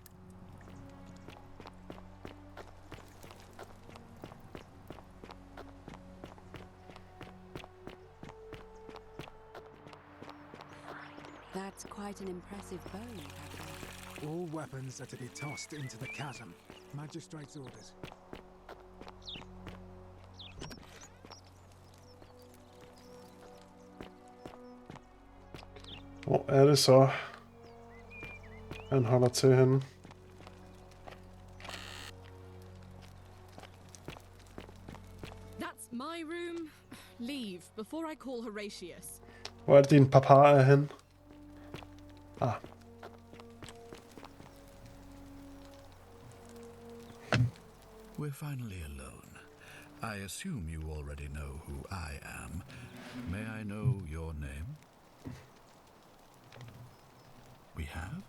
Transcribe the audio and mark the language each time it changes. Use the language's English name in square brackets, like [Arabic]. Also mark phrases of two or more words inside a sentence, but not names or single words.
[English] That's quite an impressive bow you have there. All weapons are to be tossed into the chasm. Magistrate's orders. [Norwegian] Hvor er det så, han holder til henne? [English] That's my room. Leave before I call Horatius. [Norwegian] Hvor er det, din papa er henne? [English] Ah. We're finally alone. I assume you already know who I am. May I know your name? We have?